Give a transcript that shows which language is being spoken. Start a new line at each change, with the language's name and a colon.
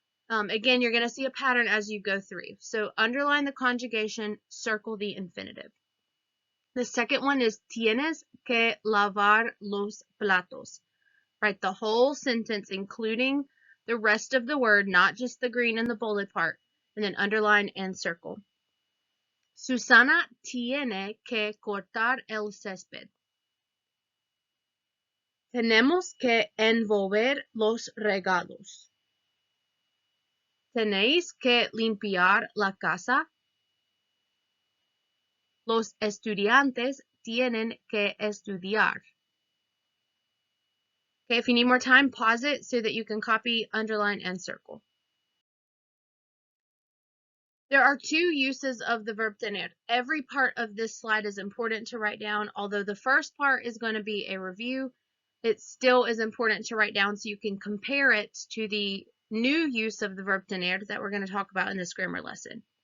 English: Again, you're going to see a pattern as you go through. So underline the conjugation, circle the infinitive. The second one is
Spanish: tienes que lavar los platos.
English: Write the whole sentence, including the rest of the word, not just the green and the bolded part, and then underline and circle.
Spanish: Susana tiene que cortar el césped. Tenemos que envolver los regalos. Tenéis que limpiar la casa. Los estudiantes tienen que estudiar.
English: Okay, if you need more time, pause it so that you can copy, underline, and circle. There are 2 uses of the verb tener. Every part of this slide is important to write down. Although the first part is going to be a review, it still is important to write down so you can compare it to the new use of the verb tener that we're going to talk about in this grammar lesson.